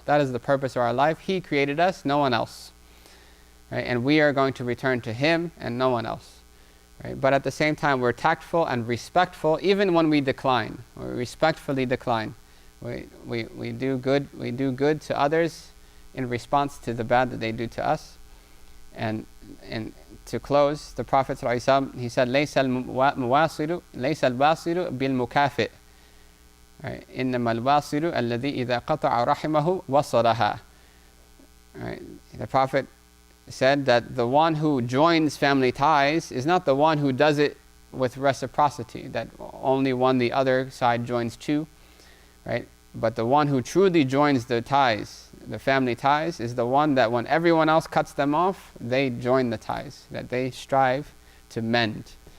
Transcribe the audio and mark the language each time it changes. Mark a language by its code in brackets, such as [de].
[en] That is the purpose of our life. He created us, no one else. Right? And we are going to return to Him and no one else. Right? But at the same time, we're tactful and respectful even when we decline. We respectfully decline. We do good to others in response to the bad that they do to us. And to close, the Prophet ﷺ, he said, [ar] لَيْسَ الْبَاصِرُ بِالْمُكَافِئِ, إِنَّمَا الْبَاصِرُ الَّذِي إِذَا قَطَعَ رَحِمَهُ وَصَلَهَا. [en] The Prophet said that the one who joins family ties is not the one who does it with reciprocity, that only one the other side joins to, right? But the one who truly joins the ties, the family ties, is the one that when everyone else cuts them off, they join the ties, that they strive to mend.